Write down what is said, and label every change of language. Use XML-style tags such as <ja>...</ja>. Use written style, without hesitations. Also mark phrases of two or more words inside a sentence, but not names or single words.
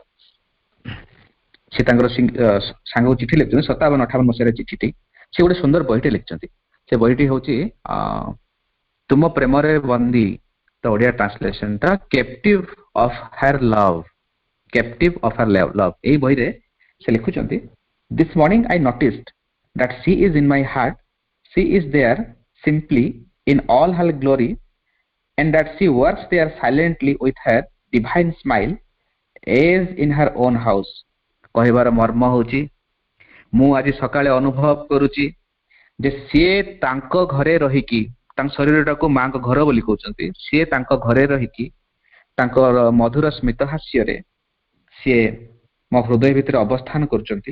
<or>ସେ ତାଙ୍କର ସାଙ୍ଗକୁ ଚିଠି ଲେଖୁଛନ୍ତି, 57-58 ମସିହାରେ ଚିଠିଟି। ସେ ଗୋଟେ ସୁନ୍ଦର ବହିଟେ ଲେଖିଛନ୍ତି। ସେ ବହିଟି ହଉଛି ତୁମ ପ୍ରେମରେ ବନ୍ଦୀ, ତା ଓଡିଆ ଟ୍ରାନ୍ସଲେସନ ଟା କେପ୍ଟିଭ ଅଫ ହର ଲଭ, କେପ୍ଟିଭ ଅଫ ହର ଲଭ। ଏଇ ବହିରେ ସେ ଲେଖୁଛନ୍ତି,</or> <en>this morning I noticed that she is in my heart, she is there simply in all her glory, and that she works there silently with her divine smile as in her own house.</en> <or>କହିବାର ମର୍ମ ହଉଛି, ମୁଁ ଆଜି ସକାଳେ ଅନୁଭବ କରୁଛି ଯେ ସିଏ ତାଙ୍କ ଘରେ ରହିକି, ତାଙ୍କ ଶରୀରଟାକୁ ମାଙ୍କ ଘର ବୋଲି କହୁଛନ୍ତି, ସିଏ ତାଙ୍କ ଘରେ ରହିକି ତାଙ୍କର ମଧୁର ସ୍ମିତ ହାସ୍ୟରେ ସିଏ ମୋ ହୃଦୟ ଭିତରେ ଅବସ୍ଥାନ କରୁଛନ୍ତି।</or>